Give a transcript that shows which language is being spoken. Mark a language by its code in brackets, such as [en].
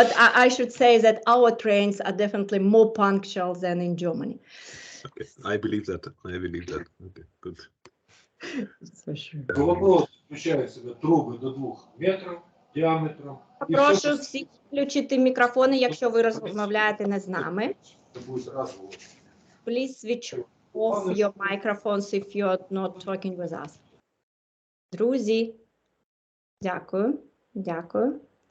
[en] But I should say that our trains are definitely more punctual than in Germany. Okay, I believe that. Okay, good. For sure. [uk] Вопрос включає в себе труби до 2 метрів діаметром. Прошу всіх включити мікрофони, якщо ви розмовляєте не з нами. [en] Please switch off your microphones if you're not talking with us. [uk] Друзі, дякую. Дякую.